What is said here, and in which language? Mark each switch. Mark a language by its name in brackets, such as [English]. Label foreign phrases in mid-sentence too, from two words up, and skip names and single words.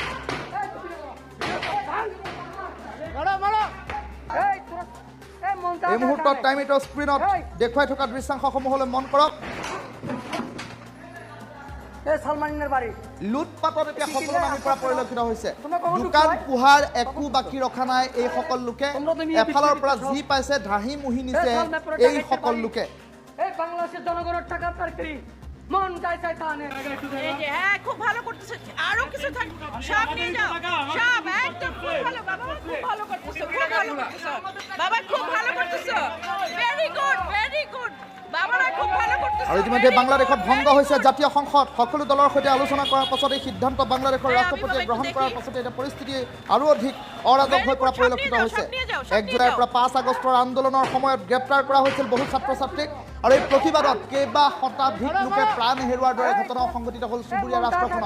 [Assamese] এই মুহূৰ্তত টাইম ইটৰ স্ক্ৰীণত দেখুৱাই থকা দৃশ্যাংশসমূহলৈ মন কৰক। লুটপাটত এতিয়া সকলো নামিৰ পৰা পৰিলক্ষিত হৈছে। দোকান পোহাৰ একো বাকী ৰখা নাই এই সকল লোকে। এফালৰ পৰা যি পাইছে ধাহি মুহি নিছে এই সকল লোকে। [Bangla] বাংলাদেশের জনগণের টাকা আপনার কি মন চাই চাই তা নেই। হ্যাঁ খুব ভালো করতেছে, আরো কিছু থাকবে সব নিয়ে যাও, সব একদম খুব ভালো বাবা, খুব ভালো করতেছো, খুব ভালো করতেছো বাবা, খুব ভালো করতেছো, [English] very good very good [Bangla] বাবারা, খুব ভালো করতেছো। [Assamese] আৰু ইতিমধ্যে বাংলাদেশত ভংগ হৈছে জাতীয় সংসদ। সকলো দলৰ সৈতে আলোচনা কৰাৰ পাছত এই সিদ্ধান্ত বাংলাদেশৰ ৰাষ্ট্ৰপতিয়ে গ্ৰহণ কৰাৰ পাছতে এতিয়া পৰিস্থিতি আৰু অধিক অৰাজক হৈ পৰা পৰিলক্ষিত হৈছে। 1 জুলাইৰ পৰা 5 আগষ্টৰ আন্দোলনৰ সময়ত গ্ৰেপ্তাৰ কৰা হৈছিল বহু ছাত্ৰ ছাত্ৰীক আৰু এই প্ৰতিবাদত কেইবা শতাধিক লোকে প্ৰাণ হেৰুৱাৰ দৰে ঘটনাও সংঘটিত হ'ল চুবুৰীয়া ৰাষ্ট্ৰখনত।